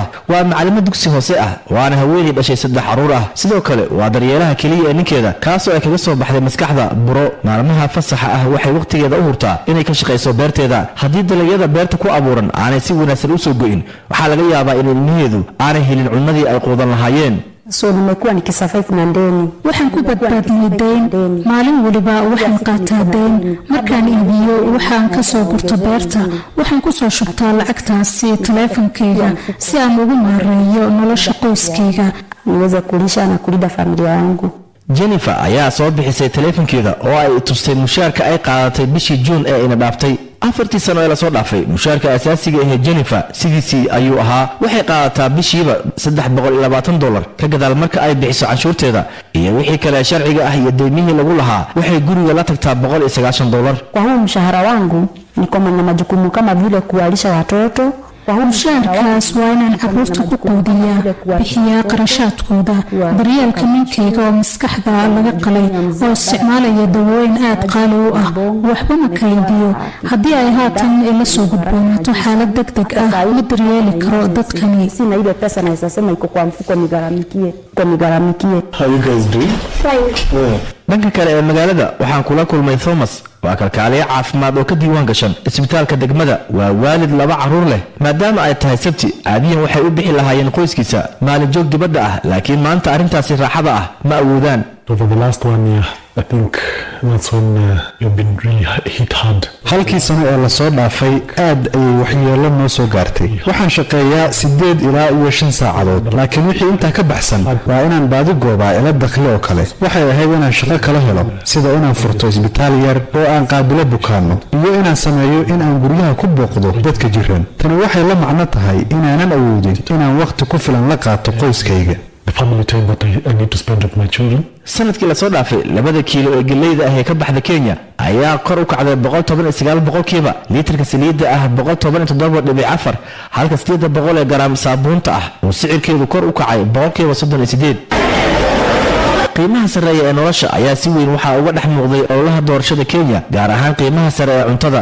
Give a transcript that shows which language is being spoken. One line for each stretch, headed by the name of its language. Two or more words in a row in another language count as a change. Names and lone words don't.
Somali: Waa macallimo dugsi hoose ah, waana haweeney dhashay 3 carruur ah. Sidoo kale waa daryeelaha kaliya ee ninkeeda, kaasoo ay kaga soo baxday maskaxda buro. Maalmaha fasaxa ah waxay waqtigeeda u hurtaa inay ka shaqayso beerteeda. Haddii dalagyada beerta ku abuuran aanay si wanaagsan u soo go'in, waxaa laga yaabaa in ilmaheedu aanay helin cunnadii ay quudan lahaayeen.
Swahili: nimekuwa nikisurvive na ndeni.
Somali: waxaan ku badbaadinay dayn. maalin waliba waxaan qaataa dayn. markaan iibiyo waxaan ka soo gurto beerta. waxaan ku soo shubtaa lacagtaasi taleefankayga si aan ugu maareeyo nolosha qoyskayga.
Swahili: niweze kulisha na kulinda familia yangu.
Somali: Jennifer ayaa soo bixisay taleefankeeda oo ay tustay mushaarka ay qaadatay bishii June ee ina dhaaftay. 4 sano ee la soo dhaafay mushaarka asaasiga ah ee Jennifer sidiisii ayuu ahaa. waxay qaadataa bishiiba $320 ka gadaal marka ay bixiso canshuurteeda iyo wixii kale sharciga ah iyo deymihii lagu lahaa. waxay guriga la tagtaa $190.
Swahili: Kwa huu mshahara wangu niko na majukumu kama vile kuwalisha watoto.
Somali: mushaarkaas waa inaan carruurta ku quudiyaa, bixiyaa qarashaadkooda, daryeelka ninkayga oo maskaxda laga qalay oo isticmaalaya dawooyin aad qaali u ah, waxba ma kaydiyo. haddii ay haatan ila soo gudboonaato xaalad degdeg ah, ma daryeeli karo dadkani.
Swahili: Sina ile pesa naweza sema iko kwa mfuko nigaramikie.
English: How you guys doing? Fine.
Somali: dhanka kale ee magaalada waxaan kula kulmay Thomas, waa kalkaaliye caafimaad oo ka diiwaan gashan isbitaalka degmada. waa waalid 2 carruur leh. maadaama ay tahay sabti, caadiyan waxay u bixi lahaayeen qoyskiisa maalin joog dibadda ah, laakiin maanta arrintaasi raaxada ah ma awoodaan.
English: Over the last 1 year, I think that's when you've been really hit hard.
Somali: halkii sano ee la soo dhaafay aad ayay waxyeello noo soo gaartay. waxaan shaqeeyaa 8 ilaa 5 saacadood, laakiin wixii intaa ka baxsan waa inaan baadi goobaa ila dakhli oo kale. waxay ahayd inaan shaqo kala helo, sida inaan furto isbitaal yar oo aan qaabilo bukaanno, iyo inaan sameeyo in aan guryaha ku booqdo dadka jiran. tani waxay la macno tahay inaanan awoodin inaan waqti ku filan la qaato qoyskayga.
English: The family time that I need to spend with my children.
Somali: sanadkii la soo dhaafay 2 kiilo ee galleyda ah ee ka baxda Kenya ayaa kor u kacday 119%. litirka saliidda ah 117.4, halka 800 garaam saabuunta ah oo sicirkeedu kor u kacay 38%. qiimaha sareeya ee nolosha ayaa si weyn waxa uga dhex muuqday ololaha doorashada Kenya, gaar ahaan qiimaha sare ee cuntada.